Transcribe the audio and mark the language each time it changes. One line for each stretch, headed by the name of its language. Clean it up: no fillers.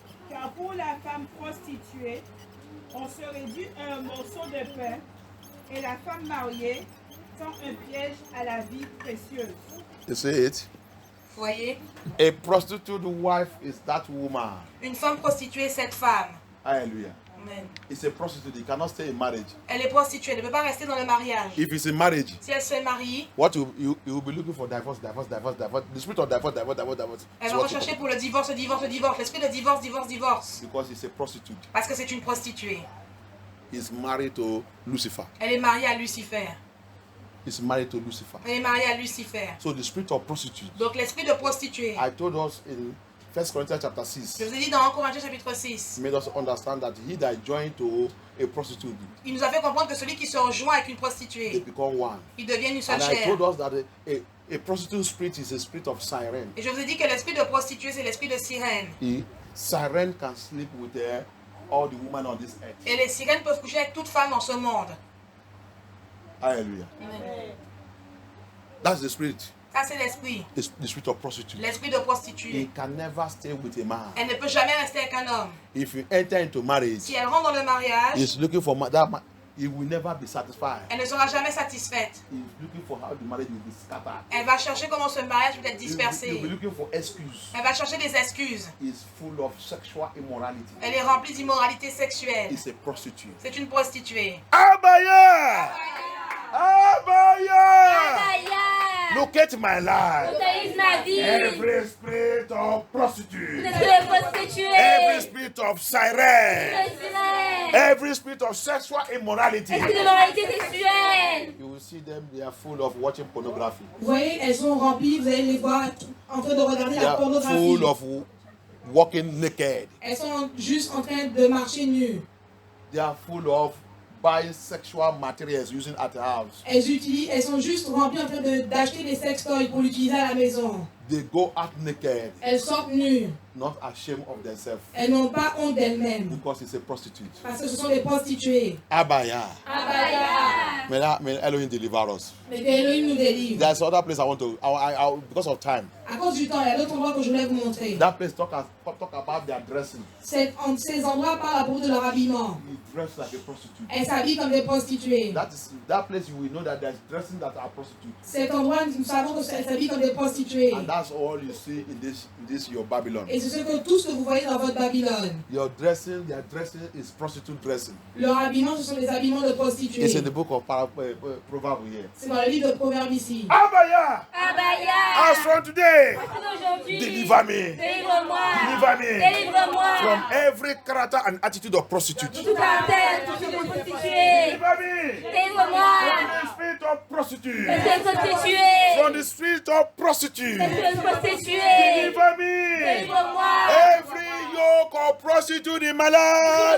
French: Car pour la femme prostituée, on se réduit à un morceau de pain, et la femme mariée tend un piège à la vie précieuse.
English: You see it?
French: Voyez,
English: A prostitute wife is that woman.
French: une femme prostituée, cette femme.
English: Hallelujah. Amen. It's a prostitute. You cannot stay in marriage.
French: Elle est prostituée, elle ne peut pas rester dans le mariage.
English: If it's in marriage,
French: Si elle se marie,
English: what you will be looking for divorce. The spirit of divorce.
French: elle
English: Is
French: va
English: what
French: rechercher pour le divorce. L'esprit de divorce.
English: because it's a prostitute.
French: Parce que c'est une prostituée.
English: Is married to Lucifer.
French: Elle est mariée à Lucifer.
English: is married to Lucifer.
French: Elle est mariée à Lucifer.
English: So the spirit of prostitute.
French: Donc l'esprit de prostituée.
English: I told us in 1 Corinthians chapter
French: Je
English: 6.
French: vous ai dit dans 1 Corinthiens chapitre 6.
English: Made us understand that he that joined to a prostitute,
French: Il nous a fait comprendre que celui qui se rejoint avec une
English: they
French: prostituée,
English: become one.
French: ils deviennent une seule
English: And I
French: chair.
English: told us that a prostitute spirit is a spirit of siren.
French: Et je vous ai dit que l'esprit de prostituée, c'est l'esprit de sirène.
English: Siren can sleep with all the women on this earth.
French: Et les sirènes peuvent coucher avec toute femme dans ce monde.
English: Hallelujah. That's the spirit.
French: Ça, c'est l'esprit.
English: The spirit of prostitute.
French: L'esprit de
English: He
French: prostituée.
English: can never stay with a man.
French: Elle ne peut jamais rester avec un homme.
English: If you enter into marriage,
French: Si elle rentre dans le mariage,
English: he's looking for that man. He will never be satisfied.
French: elle ne sera jamais satisfaite.
English: He's looking for how the marriage will be scattered.
French: Elle va chercher comment ce mariage peut être
English: He'll
French: dispersé.
English: be looking for excuse.
French: Elle va chercher des excuses.
English: He's full of sexual immorality.
French: Elle est remplie d'immoralité sexuelle.
English: He's a prostitute.
French: C'est une prostituée. Abaya! Abaya! Abaya.
English: Locate my life.
French: Autorise ma vie.
English: Every spirit of prostitute.
French: De prostituée.
English: Every spirit of siren.
French: De sirène.
English: Every spirit of sexual immorality.
French: Esprit de moralité sexuelle.
English: You will see them, they are full of watching pornography.
French: Vous voyez, elles sont remplies, vous allez les voir en train de regarder
English: They
French: la
English: are
French: pornographie.
English: full of walking naked.
French: Elles sont juste en train de marcher nues.
English: They are full of buying sexual materials using at the house.
French: Elles sont juste remplies en train d'acheter des sextoys pour l'utiliser à la maison.
English: They go out naked,
French: Elles sortent nues.
English: not ashamed of themselves,
French: Elles n'ont pas honte d'elles-mêmes.
English: because it's a prostitute.
French: Parce que ce sont des prostituées. Abaya. Abaya.
English: May Elohim deliver us.
French: Mais que Elohim nous délivre.
English: There's another place I want to, because of time.
French: À cause du temps, il y a d'autres endroits que je voulais vous montrer.
English: That place talk about their dressing.
French: Ces endroits parlent à propos de leur habillement.
English: You dress like a prostitute.
French: Elles s'habillent comme des prostituées.
English: That place you will know that there's dressing that are prostitutes.
French: Cet endroit, nous savons qu'elles s'habillent comme des prostituées.
English: And that's all you see in this your Babylon.
French: Et c'est ce que tout ce que vous voyez dans votre Babylone.
English: Their dressing is prostitute dressing.
French: Leur habillement, ce sont des habillements de prostituées.
English: It's in the book of Proverbs here.
French: C'est dans le livre de Proverbes ici. Abaya! Abaya.
English: As from today,
French: Aujourd'hui.
English: deliver me.
French: Délivre-moi.
English: Deliver me
French: Délivre-moi.
English: from every character and attitude of prostitute.
French: Tout caractère, tout de prostituée.
English: Deliver me
French: Délivre-moi.
English: from the spirit of prostitute.
French: De prostituée.
English: From the spirit of prostitute.
French: De prostituée.
English: Deliver me.
French: Délivre-moi.
English: Every yoke of prostitute in my life.